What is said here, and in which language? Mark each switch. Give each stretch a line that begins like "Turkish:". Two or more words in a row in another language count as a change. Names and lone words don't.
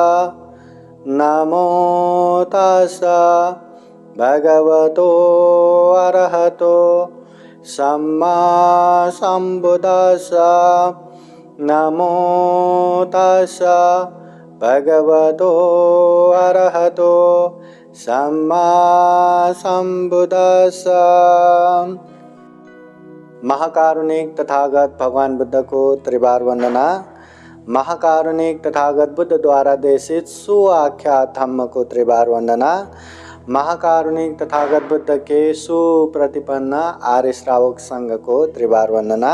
Pali: नमो तस्सा भगवतो अरहतो सम्मा सम्बुद्दस्सा। नमो तस्सा भगवतो अरहतो सम्मा सम्बुद्दस्सा।
Hindi: महाकारुणिक तथागत भगवान बुद्ध को त्रिबार वंदना। महाकारुणिक तथागत बुद्ध द्वारा देशित सुआख्यात धम्म को त्रिबार वंदना। महाकारुणिक तथागत बुद्ध के सुप्रतिपन्न आर्य श्रावक संघ को त्रिबार वंदना।